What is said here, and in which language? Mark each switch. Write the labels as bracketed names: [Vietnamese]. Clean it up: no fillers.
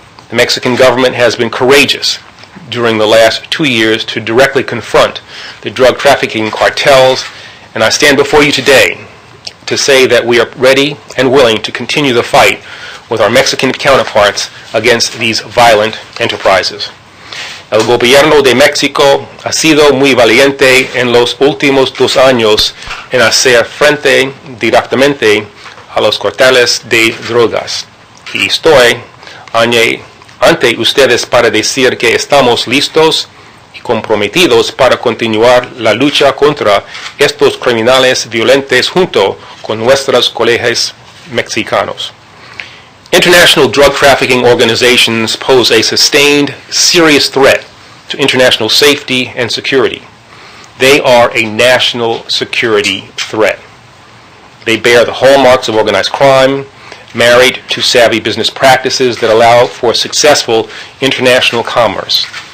[English] The Mexican government has been courageous during the last 2 years to directly confront the drug trafficking cartels, and I stand before you today to say that we are ready and willing to continue the fight with our Mexican counterparts against these violent enterprises. [Spanish] El gobierno de México ha sido muy valiente en los últimos 2 años en hacer frente directamente a los carteles de drogas. Y estoy ante ustedes para decir que estamos listos y comprometidos para continuar la lucha contra estos criminales violentos junto con nuestros colegas mexicanos. [English] International drug trafficking organizations pose a sustained, serious threat to international safety and security. They are a national security threat. They bear the hallmarks of organized crime, married to savvy business practices that allow for successful international commerce.